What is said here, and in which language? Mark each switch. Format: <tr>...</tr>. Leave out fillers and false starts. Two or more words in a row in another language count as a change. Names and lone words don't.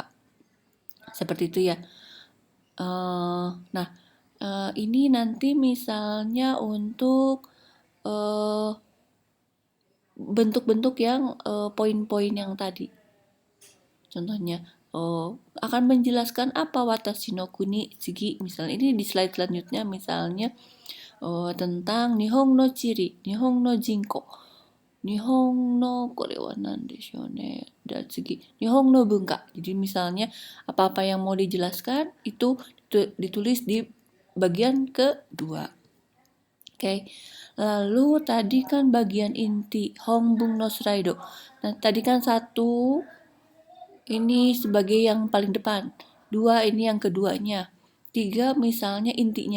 <id>Seperti itu ya. Nah, ini nanti misalnya untuk bentuk-bentuk yang poin-poin yang tadi. Contohnya akan menjelaskan apa</id> <ja>私の国次.</ja> <id>Misalnya ini di slide selanjutnya misalnya tentang</id> <ja>日本の地理、日本の人口、日本のこれは何でしょうね,</ja> <id>dan</id> <ja>次日本の文化.</ja> <id>Jadi misalnya apa-apa yang mau dijelaskan itu ditulis di bagian kedua. Oke. Lalu tadi kan bagian inti</id> <ja>本文の</ja> <id>slide. Nah, tadi kan satu ini sebagai yang paling depan, 2 ini yang keduanya, 3 misalnya intinya.</id>